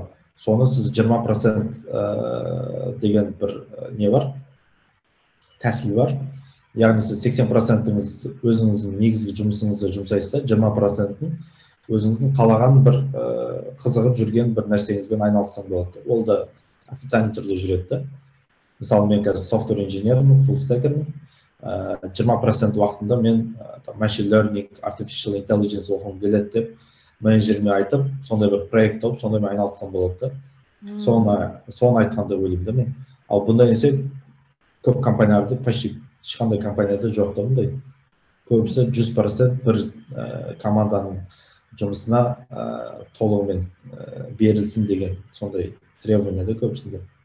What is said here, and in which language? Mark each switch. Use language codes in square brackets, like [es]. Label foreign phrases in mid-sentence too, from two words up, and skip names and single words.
[kk] Соны сіз 20% деген бір не бар, тәсіл бар. Яғни сіз 80%-іңіз өзіңіздің негізгі жұмысыңызды жұмсайсыз, 20%-ін өзіңіздің қалаған бір қызығып жүрген бір нәрсеңізбен айналыссаң болады. Ол да официальный түрде жүреді. Мысалы, мен қазір software инженермін, [en] full stackермін. [kk] 20% уақытында мен [en] machine learning, artificial intelligence [kk] оқығым келеді деп менеджеріме айтып, сондай бір проект тауып, сондаймен айналыссам болады. Соны айтқанда ойлаймын мен. Ал бұндай нәрсе көп компанияларда, почти ешқандай компанияда жоқ та бұндай. Көбісі 100% бір команданың жұмысына толығымен берілсін деген сондай требование да көбісінде.